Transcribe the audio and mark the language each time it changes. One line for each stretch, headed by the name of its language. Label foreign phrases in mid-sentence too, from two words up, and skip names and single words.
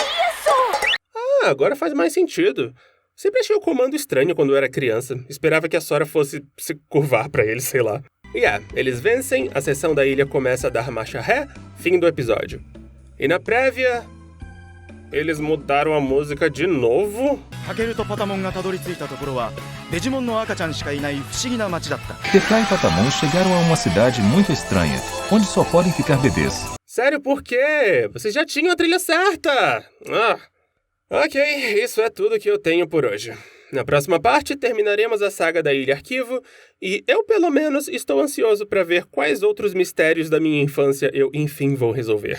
Portuguese: Ah, agora faz mais sentido. Sempre achei o comando estranho quando eu era criança. Esperava que a Sora fosse se curvar pra ele, sei lá. E eles vencem, a seção da ilha começa a dar marcha ré, fim do episódio. E na prévia, eles mudaram a música de novo.
Japanese: Takeru e Patamon がたどり着いたところはデジモンの赤ちゃんしかいない不思議な街だった。
Portuguese: Tekai e Patamon chegaram a uma cidade muito estranha, onde só podem ficar bebês. Sério, por quê? Vocês já tinham a trilha certa! Ok, isso é tudo que eu tenho por hoje. Na próxima parte, terminaremos a saga da Ilha Arquivo, e eu, pelo menos, estou ansioso para ver quais outros mistérios da minha infância eu, enfim, vou resolver.